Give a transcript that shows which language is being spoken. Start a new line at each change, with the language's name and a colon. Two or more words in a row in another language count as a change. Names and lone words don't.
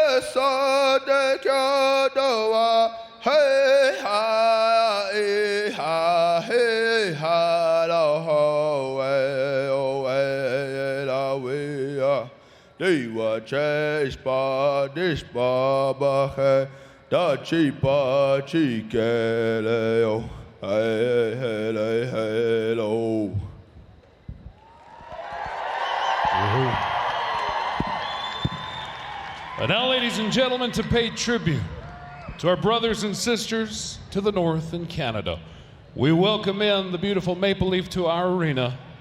English: so de kyodoa, hey ha, eh ha, hey ha, la ho, eh, la we ah. Diwa chase ba, dish ba ba he, da chi ba chi ke le o, hey hey hey hey lo. And now, ladies and gentlemen, to pay tribute to our brothers and sisters to the north in Canada, we welcome in the beautiful Maple Leaf to our arena.